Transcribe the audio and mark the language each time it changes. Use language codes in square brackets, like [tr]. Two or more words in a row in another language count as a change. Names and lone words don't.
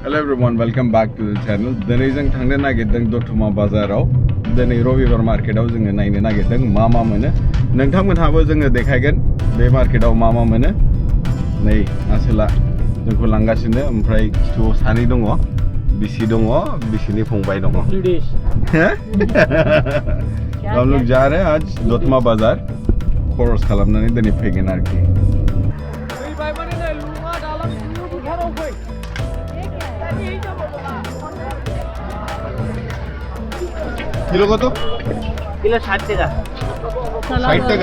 [en] everyone, welcome back to the channel. [brx] दिनै जों थांनो नागिरदों दतमा बाजाराव दिनै रबिबार मार्केटाव जोङो नायनो नागिरदों मा मा मोनो नोंथांमोनहाबो जोङो देखायगोन बे मार्केटाव मा मा मोनो नै आसोला जोंखौ लांगासिनो ओमफ्राय खिथुआव सानै दङ बिसि दङ बिसिनि फंबाय दङ [hi] हम लोग जा रहे हैं आज दतमा बाजार [brx] खरस खालामनानै दिनै फैगोन आरोखि [hi] किलो को तो [brx] किलो 60 टका 60 टका